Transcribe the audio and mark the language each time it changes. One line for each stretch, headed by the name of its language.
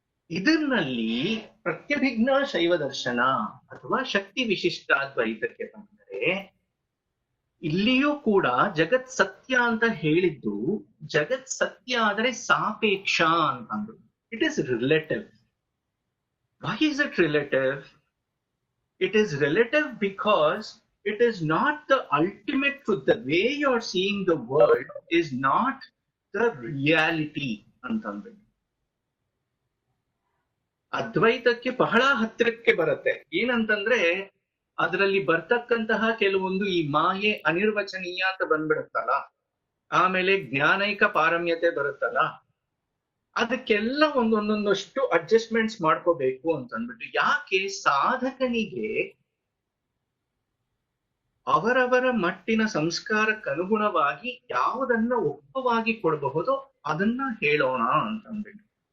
Kannada: ಇದರಲ್ಲಿ ಪ್ರತ್ಯಭಿಜ್ಞಾ ಶೈವ ದರ್ಶನ ಅಥವಾ ಶಕ್ತಿ ವಿಶಿಷ್ಟಾದ್ವೈತಕ್ಕೆ ಬಂದರೆ, ಇಲ್ಲಿಯೂ ಕೂಡ ಜಗತ್ ಸತ್ಯ ಅಂತ ಹೇಳಿದ್ದು, ಜಗತ್ ಸತ್ಯ ಆದರೆ ಸಾಪೇಕ್ಷ ಅಂತಂದ್ರು.
English: It is relative. Why is it relative? It is relative because it is not the ultimate truth. The way you are seeing the world is not the reality
Kannada: ಅಂತಂದ್ರೆ ಅದ್ವೈತಕ್ಕೆ ಬಹಳ ಹತ್ತಿರಕ್ಕೆ ಬರುತ್ತೆ. ಏನಂತಂದ್ರೆ ಅದರಲ್ಲಿ ಬರ್ತಕ್ಕಂತಹ ಕೆಲವೊಂದು ಈ ಮಾಯೆ ಅನಿರ್ವಚನೀಯ ಅಂತ ಬಂದ್ಬಿಡುತ್ತಲ್ಲ, ಆಮೇಲೆ ಜ್ಞಾನೈಕ ಪಾರಮ್ಯತೆ ಬರುತ್ತಲ್ಲ, ಅದಕ್ಕೆಲ್ಲ ಒಂದೊಂದೊಂದಷ್ಟು ಅಡ್ಜಸ್ಟ್ಮೆಂಟ್ಸ್ ಮಾಡ್ಕೋಬೇಕು ಅಂತ ಅಂದ್ಬಿಟ್ಟು. ಯಾಕೆ ಸಾಧಕನಿಗೆ ಅವರವರ ಮಟ್ಟಿನ ಸಂಸ್ಕಾರಕ್ಕನುಗುಣವಾಗಿ ಯಾವುದನ್ನ ಒಪ್ಪವಾಗಿ ಕೊಡಬಹುದೋ ಅದನ್ನ ಹೇಳೋಣ ಅಂತಂದ್ಬಿಟ್ಟು.